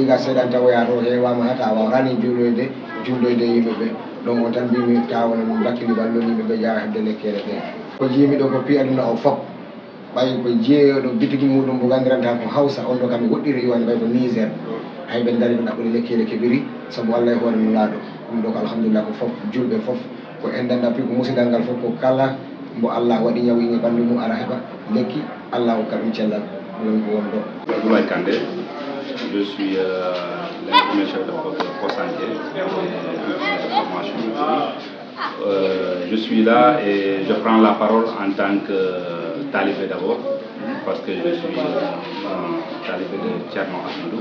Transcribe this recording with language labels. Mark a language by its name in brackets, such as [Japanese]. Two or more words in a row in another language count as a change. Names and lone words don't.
[Fula] ga seeɗan tawoya to hewama hata wawa rani julloyde yimɓeɓe ɗon on tan mbimi tawona min bakkili ballon yimɓeɓe jawa heɓde lekkere ɗe ko jimi ɗo ko pi aduna o foof ɓay ko jeeyoɗo bitigi muɗum mo gandiranta ko hawsa on ɗo kam mi woɗɗiri iwande ɓay ko Niger hay ɓen gari ɓe ɗaɓɓude lekkele keɓiri saabu Allah e hoore mum laaɗo ɗum ɗo ko alhamdulillah ko foof julɓe foof ko endanda pi ko musidal ngal foof ko kala mbo Allah waɗi ñawiñe ɓanndu mum ara heɓa lekki Allah hokka ɗum cellal ɗum ko won ɗo. [French] Abdoulaye Kandé, je suis l'infirmier chef de poste santé et de formation. Je suis là et je prends la parole en tant que talibé d'abord, parce que je suis talibé de Thierno Ahmadou.